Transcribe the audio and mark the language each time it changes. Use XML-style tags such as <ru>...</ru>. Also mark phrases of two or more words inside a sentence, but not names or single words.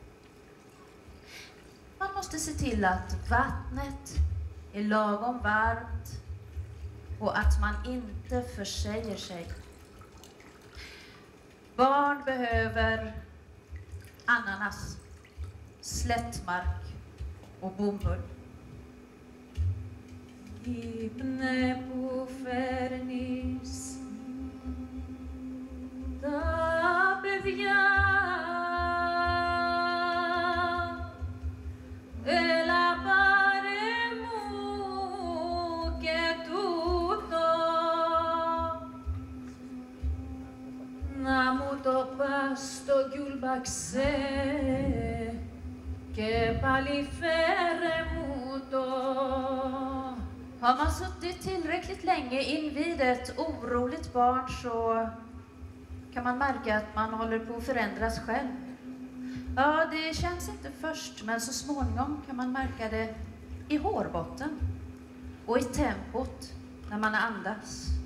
<sv>Man måste se till att vattnet är lagom varmt och att man inte försäger sig. Barn behöver ananas, slättmark och bomull.</sv> <el>Ύπνε που φέρνεις τα παιδιά, έλα πάρε μου και τούτο, να μου το πας στο γιουλμπαξέ και πάλι φέρε μου το.</el> <sv>Har man suttit tillräckligt länge invid ett oroligt barn så kan man märka att man håller på att förändras själv. Ja, det känns inte först, men så småningom kan man märka det i hårbotten och i tempot när man andas.</sv>